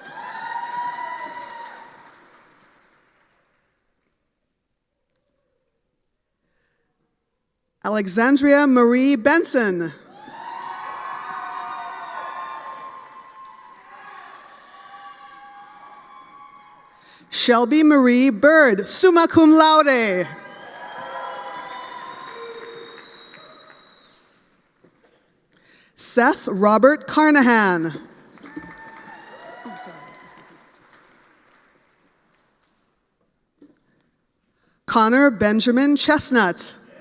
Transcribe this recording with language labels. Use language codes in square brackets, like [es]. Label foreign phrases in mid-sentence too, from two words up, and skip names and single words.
[en] Alexandria Marie Benson. Shelby Marie Bird, [la] summa cum laude. [en] Seth Robert Carnahan. Connor Benjamin Chestnut.